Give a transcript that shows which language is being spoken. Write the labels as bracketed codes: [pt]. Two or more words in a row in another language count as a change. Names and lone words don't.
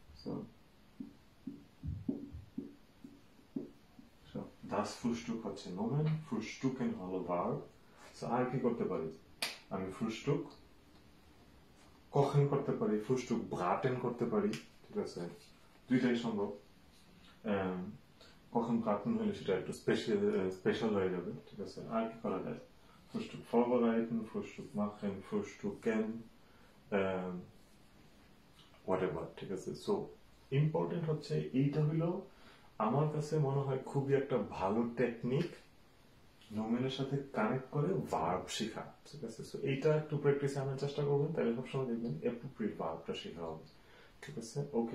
[de] das Frühstück [bn] হচ্ছে নোমেন, ফ্রুস্টুকেন হলো ভার্ব। আর কি করতে পারি? আমি [de] Frühstück kochen [bn] করতে পারি, [de] Frühstück braten [bn] করতে পারি। ঠিক আছে, দুইটাই সম্ভব। [de] kochen braten [bn] হলে সেটা একটু স্পেশাল হয়ে যাবে। ঠিক আছে, আর কি করা যায়? [de] Frühstück vorbereiten, Frühstück machen, Frühstücken, whatever। [bn] ঠিক আছে, [en] so important [bn] হচ্ছে এইটা হলো আমার কাছে মনে হয় খুবই একটা ভালো টেকনিক নোমেনের সাথে কানেক্ট করে ভার্ব শেখা। ঠিক আছে, সো এইটা একটু প্র্যাকটিস আনার চেষ্টা করবেন, তাহলে সবসময় দেখবেন অ্যাপ্রোপ্রিয়েট ভার্বটা শেখা হবে। ঠিক আছে, ওকে।